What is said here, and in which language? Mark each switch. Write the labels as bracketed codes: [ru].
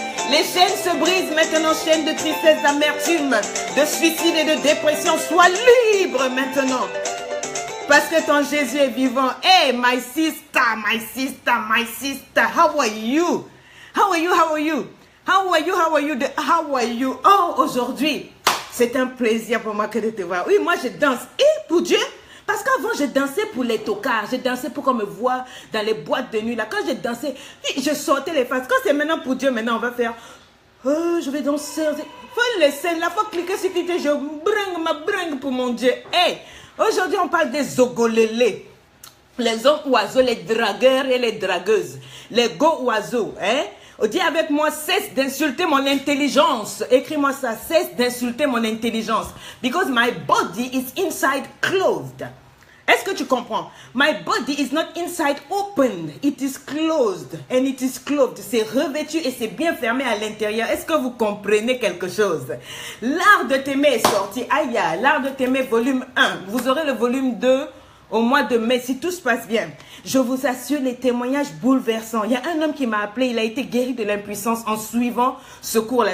[fr] Les chaînes se brisent maintenant. Chaînes de tristesse, d'amertume, de suicide et de dépression. Sois libre maintenant. Parce que ton Jésus est vivant. [en] Hey, my sister, my sister, my sister. How are you? How are you? How are you? How are you? How are you? How are you? [fr] Oh, aujourd'hui, c'est un plaisir pour moi que de te voir. Oui, moi je danse. Et pour Dieu, parce que qu'avant, je dansais pour les tocards. Je dansais pour qu'on me voit dans les boîtes de nuit. Là, quand je dansais, je sortais les faces. Quand c'est maintenant pour Dieu, maintenant, on va faire... Oh, je vais danser. Faut laisser, là, faut cliquer sur cliquer. Je bringue ma bringue pour mon Dieu. Hey, aujourd'hui, on parle des zogolélés. Les hommes oiseaux, les dragueurs et les dragueuses. Les go oiseaux, hein. Dis avec moi, cesse d'insulter mon intelligence. Écris-moi ça, cesse d'insulter mon intelligence. [en] Because my body is inside closed. [fr] Est-ce que tu comprends? [en] My body is not inside open. It is closed. And it is closed. [fr] C'est revêtu et c'est bien fermé à l'intérieur. Est-ce que vous comprenez quelque chose? L'art de t'aimer est sorti. Aïe, l'art de t'aimer volume 1. Vous aurez le volume 2 au mois de mai, si tout se passe bien. Je vous assure, les témoignages bouleversants. Il y a un homme qui m'a appelé, il a été guéri de l'impuissance en suivant ce cours-là.